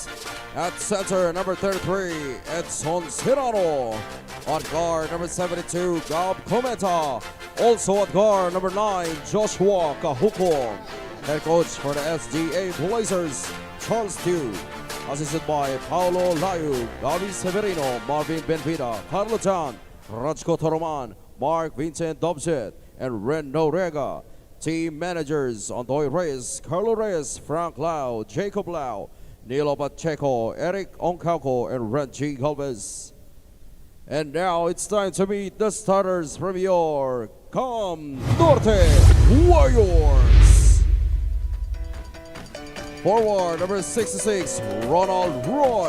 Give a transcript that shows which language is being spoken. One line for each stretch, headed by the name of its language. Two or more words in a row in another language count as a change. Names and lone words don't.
English: At center number 33, Edson Serrano. On guard number 72, Gab Cometa. Also at guard number 9, Joshua Kahuko. Head coach for the SGA Blazers, Charles Tew. Assisted by Paulo Layu, Gabi Severino, Marvin Benvida, Carlo Chan, Rajko Toroman, Mark Vincent Dobjet, and Ren Norega. Team managers, Antoy Reyes, Carlo Reyes, Frank Lau, Jacob Lau, Nilo Pacheco, Eric Oncauco, and Reggie Galvez. And now it's time to meet the starters from your Cam Norte Warriors. Forward number 66, Ronald Roy.